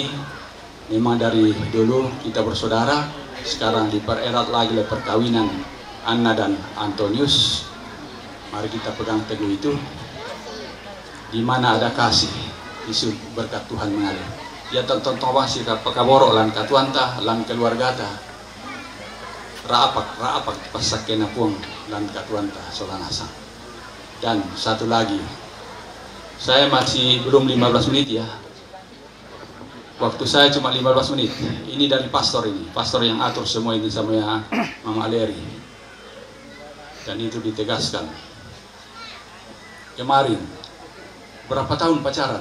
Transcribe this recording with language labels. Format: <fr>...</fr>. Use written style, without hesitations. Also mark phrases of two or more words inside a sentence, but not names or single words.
<id>Memang dari dulu kita bersaudara, sekarang dipererat lagi oleh perkawinan Anna dan Antonius. Mari kita pegang teguh itu. Di mana ada kasih, isu berkat Tuhan mengalir.</id> <sda>Ya tonton masih pakaborok lan katuanta lan keluargata. Raapak pasakena puang lan katuanta solanasa.</sda> <id>Dan satu lagi, saya masih belum 15 menit ya. Waktu saya cuma 15 menit. Ini dari pastor ini, pastor yang atur semua ini sama ya Mama Leri. Dan itu ditegaskan. Kemarin berapa tahun pacaran?</id>